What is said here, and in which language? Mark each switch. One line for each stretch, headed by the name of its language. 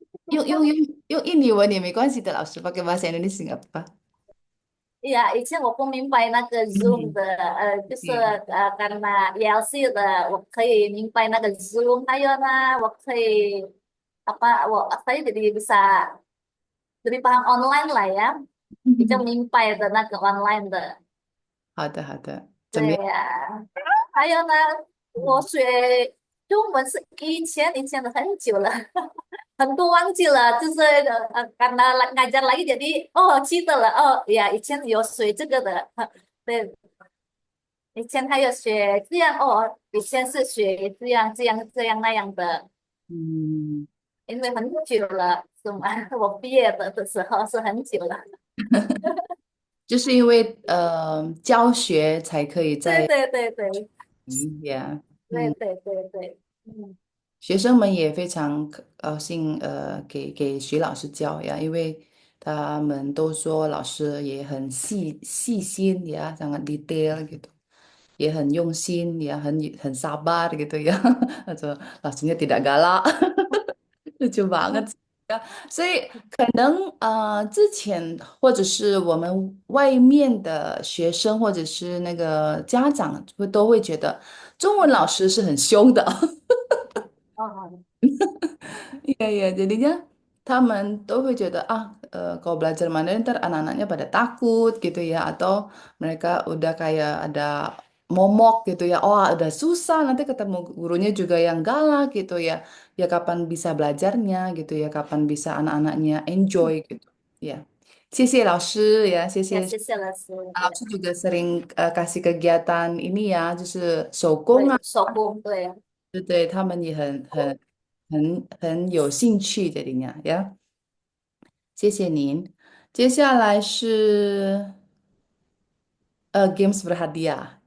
Chinese: 用印尼文也没关系的，老师
Indonesian: pakai bahasa Indonesia nggak apa-apa。
Chinese: 以前我不明白那个 Zoom 嗯，的，就是对， karena ELC 的，我可以明白那个 Zoom，还有呢，我可以
Indonesian: saya jadi bisa lebih paham online lah ya，
Chinese: 比较明白的那个 online 的。好的好的，怎么样？对呀、还有呢，我嗯学中文是以前的很久了，很多忘记了，就是
Indonesian: karena ngajar lagi jadi
Chinese: 记得了ya 以前有学这个的，对，以前还有学这样以前是学这样那样的，嗯，因为很久了，是吗？我毕业的时候是很久了，就是因为教学才可以在对对对对一呀，嗯，对对对对，嗯学生们也非常高兴，给徐老师教呀，因为他们都说老师也很细心呀，
Indonesian: sangat detail gitu。
Chinese: 也很用心，也很
Indonesian: sabar gitu ya. Atau langsungnya tidak galak. lucu banget
Chinese: 所以可能之前或者是我们外面的学生或者是那个家长都会觉得中文老师是很凶的。哦。
Indonesian: Iya, iya. Jadinya
Chinese: 他们都会觉得
Indonesian: kalau belajar Mandarin ntar anak-anaknya pada takut gitu ya, atau mereka udah kayak ada momok gitu ya, oh udah susah nanti ketemu gurunya juga yang galak gitu ya, ya kapan bisa belajarnya gitu ya, kapan bisa anak-anaknya enjoy gitu ya.
Chinese: 谢谢老师 ya, 呀，谢谢谢谢老师，
Indonesian: 老师juga sering kasih kegiatan ini ya,
Chinese: 就是手工啊，对，手工，对，对，他们也很有兴趣的呀。谢谢您。接下来是
Indonesian: games berhadiah.